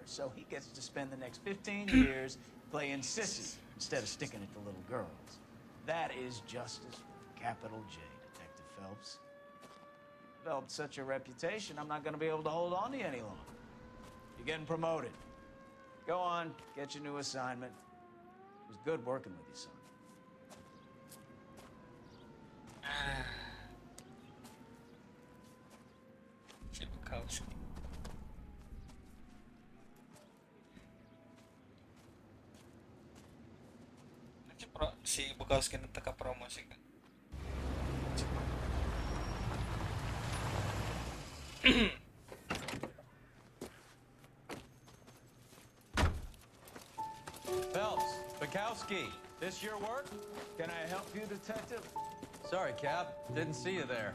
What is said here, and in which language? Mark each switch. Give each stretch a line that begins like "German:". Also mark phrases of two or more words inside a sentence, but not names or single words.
English: So he gets to spend the next 15 years playing sissy instead of sticking it to little girls. That is justice with a capital J, Detective Phelps. Developed such a reputation, I'm not going to be able to hold on to you any longer. You're getting promoted. Go on, get your new assignment. It was good working with you, son.
Indonesian: Si Bukowski. Si Bukowski nagtaka promosi kan.
English: Phelps, Bukowski, this your work? Can I help you, Detective? Sorry, Cap. Didn't see you there.